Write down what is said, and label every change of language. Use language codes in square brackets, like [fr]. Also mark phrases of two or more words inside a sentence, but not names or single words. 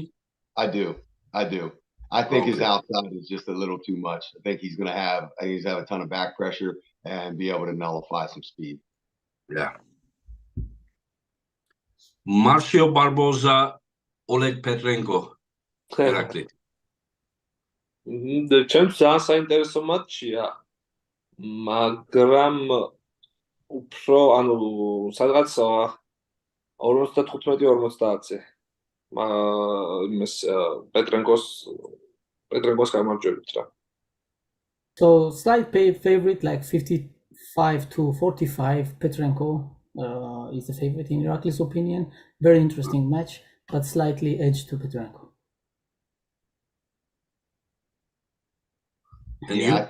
[en] I do. I think his outside is just a little too much. I think he's gonna have a ton of back pressure and be able to nullify some speed. Yeah. Marcio Barboza, Oleg Petrenko, Irakli. [ka] ჩემს ძალიან საინტერესო მატჩია, მაგრამ უფრო ანუ სადღაც 55-50-ზე იმას პეტრენკოს გამარჯვებით რა. [en] So slight favorite like 55-45. Petrenko is the favorite in Irakli's opinion. Very interesting match, but slightly edge to Petrenko. And